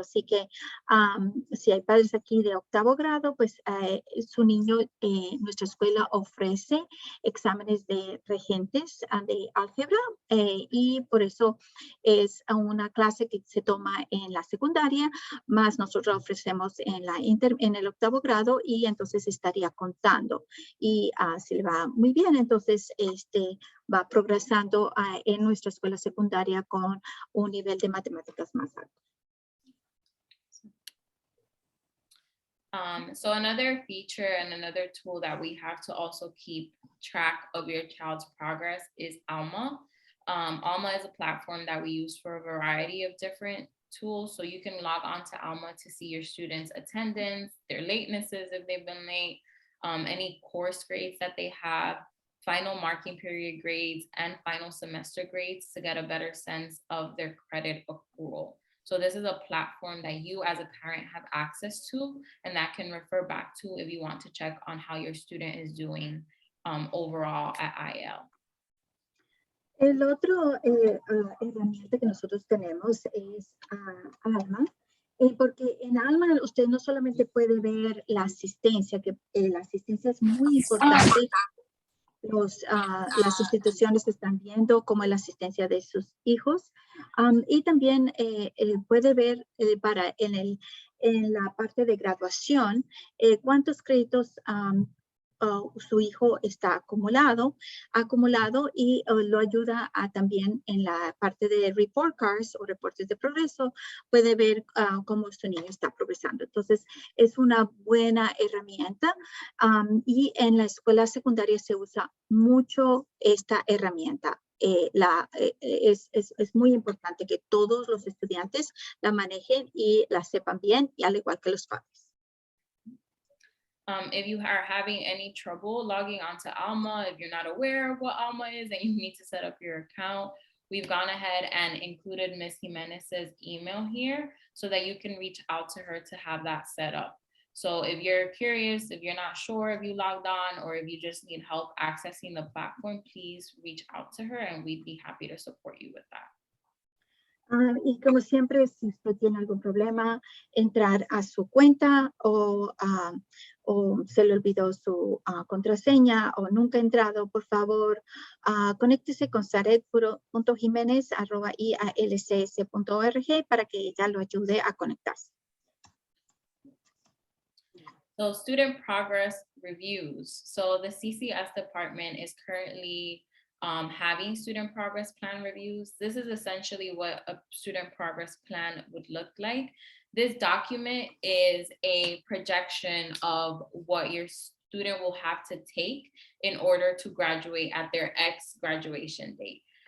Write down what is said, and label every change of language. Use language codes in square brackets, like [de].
[es] Así que si hay padres aquí de 8º grado, pues su niño, nuestra escuela ofrece exámenes de regentes de álgebra y por eso es una clase que se toma en la secundaria, más nosotros ofrecemos en el 8º grado y entonces estaría contando y si le va muy bien, entonces va progresando en nuestra escuela secundaria con un nivel de matemáticas más alto. [en] So another feature and another tool that we have to also keep track of your child's progress is Alma. Alma is a platform that we use for a variety of different tools. So you can log on to Alma to see your students' attendance, their latenesses if they've been late, any course grades that they have, final marking period grades, and final semester grades to get a better sense of their credit accrual. So this is a platform that you as a parent have access to, and that can refer back to if you want to check on how your student is doing overall at IL. [es] El otro herramienta que nosotros tenemos es Alma, porque en Alma usted no solamente puede ver la asistencia, que la asistencia es muy importante. Las instituciones están viendo cómo es la asistencia de sus hijos y también puede ver en la parte de graduación cuántos créditos su hijo está acumulado y lo ayuda también en la parte de report cards o reportes de progreso, puede ver cómo su niño está progresando. Entonces, es una buena herramienta y en la escuela secundaria se usa mucho esta herramienta. Es muy importante que todos los estudiantes la manejen y la sepan bien, y al igual que los padres. [en] If you are having any trouble logging onto Alma, if you're not aware of what Alma is and you need to set up your account, we've gone ahead and included Ms. Jimenez's email here so that you can reach out to her to have that set up. So if you're curious, if you're not sure if you logged on or if you just need help accessing the platform, please reach out to her and we'd be happy to support you with that. [es] Y como siempre, si usted tiene algún problema, entrar a su cuenta o se le olvidó su contraseña o nunca ha entrado, por favor, conéctese con saret.jimenez@ialcs.org para que ella lo ayude a conectarse. [en] So student progress reviews. So the CCS department is currently having student progress plan reviews. This is essentially what a student progress plan would look like. This document is a projection of what your student will have to take in order to graduate at their X graduation date.